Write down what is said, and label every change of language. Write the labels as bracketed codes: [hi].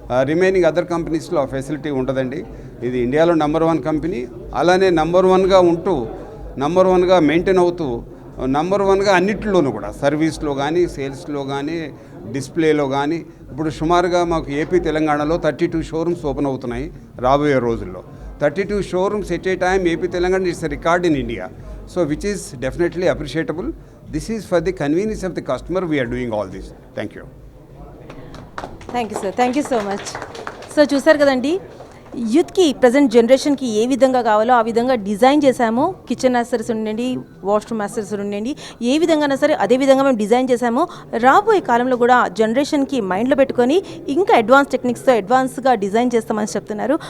[te] Remaining other companiesలో facility ఉండదండి. ఇది ఇండియాలో నెంబర్ 1 కంపెనీ. అలానే నెంబర్ 1గా ఉంటూ నెంబర్ 1గా మెయింటైన్ అవుతూ నెంబర్ 1గా అన్నిటిలోనూ కూడా సర్వీస్లో కానీ సేల్స్లో కానీ డిస్ప్లేలో కానీ. ఇప్పుడు సుమారుగా మాకు ఏపీ తెలంగాణలో 32 షోరూమ్స్ ఓపెన్ అవుతున్నాయి రాబోయే రోజుల్లో. [en] 32 showrooms at a time, AP Telangana is a record in India. So which is definitely appreciable. This is for the convenience of the customer we are doing all this. Thank you. Thank you sir, thank you so much. [te] So చూసారు కదండి, యూత్కి present జనరేషన్కి ఏ విధంగా కావాలో ఆ విధంగా design చేశాము. Kitchen accessories ఉండండి, వాష్రూమ్ యాక్సెసరీస్ ఉండండి, ఏ విధంగా సరే అదే విధంగా మేము డిజైన్ చేశాము. రాబోయే కాలంలో కూడా జనరేషన్కి మైండ్లో పెట్టుకొని ఇంకా అడ్వాన్స్ టెక్నిక్స్తో అడ్వాన్స్గా డిజైన్ చేస్తామని చెప్తున్నారు.